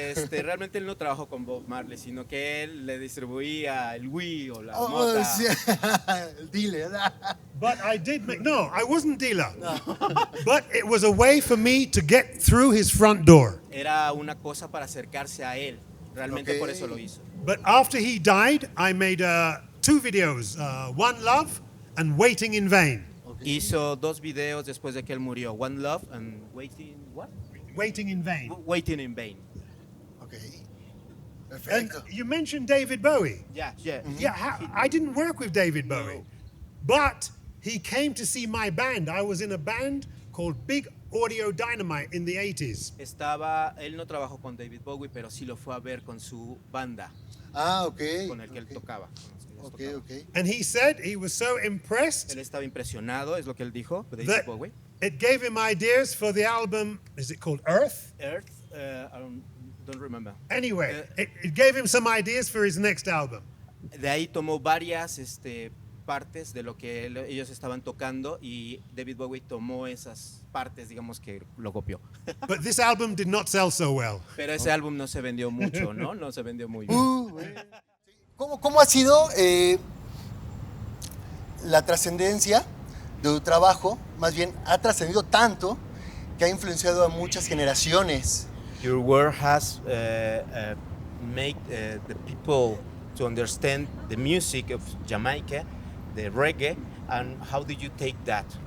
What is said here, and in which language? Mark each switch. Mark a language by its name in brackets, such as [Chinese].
[Spanish] Realmente él no trabajó con Bob Marley, sino que él le distribuía el Wii o la mota. Sí. El dealer. [English] but I did make, no, I wasn't dealer. No. But it was a way for me to get through his front door. [Spanish] Era una cosa para acercarse a él. Realmente por eso lo hizo. [English] But after he died, I made 2 videos, One Love and Waiting in Vain. Okay. [Spanish] Hizo 2 videos después de que él murió. [English] One Love and Waiting, what? Waiting in Vain. Waiting in Vain. [Spanish] Ok, [English] And [Spanish] perfecto. [English] you mentioned David Bowie. Yeah. Yeah, I didn't work with David Bowie. But he came to see my band. I was in a band called Big Audio Dynamite in the 80s. [Spanish] Él no trabajó con David Bowie, pero sí lo fue a ver con su banda. Ah, ok. Con el que él tocaba. Ok. [English] And he said he was so impressed [Spanish] Él estaba impresionado, es lo que él dijo, de David [English] that [Spanish] Bowie. [English] it gave him ideas for the album, is it called Earth? Earth, I don't remember. Anyway, it gave him some ideas for his next album. [Spanish] De ahí tomó varias partes de lo que ellos estaban tocando y David Bowie tomó esas partes, digamos que lo copió. [English] But this album did not sell so well. [Spanish] Pero ese álbum no se vendió mucho, ¿no? No se vendió muy bien. ¿Cómo ha sido la trascendencia de tu trabajo? Más bien, ha trascendido tanto que ha influenciado a muchas generaciones. [English] Your work has made the people to understand the music of Jamaica, the reggae, and how did you take that?